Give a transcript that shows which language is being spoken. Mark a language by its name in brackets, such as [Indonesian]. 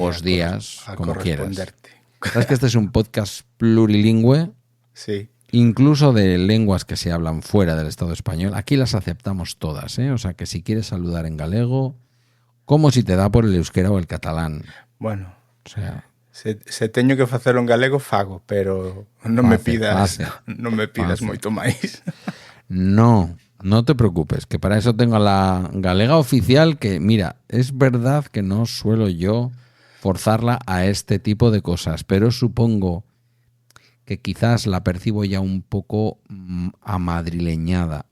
[Spanish] a como corresponderte. Quieras. ¿Sabes que este es un podcast plurilingüe? Sí. Incluso de lenguas que se hablan fuera del Estado español. Aquí las aceptamos todas, ¿eh? O sea que si quieres saludar en galego, como si te da por el euskera o el catalán. Bueno, o sea, [Galician] se teño que facelo en galego fago, pero non me pidas moito máis. [Spanish] No te preocupes, que para eso tengo la galega oficial, que mira, es verdad que no suelo yo forzarla a este tipo de cosas, pero supongo que quizás la percibo ya un poco amadrileñada.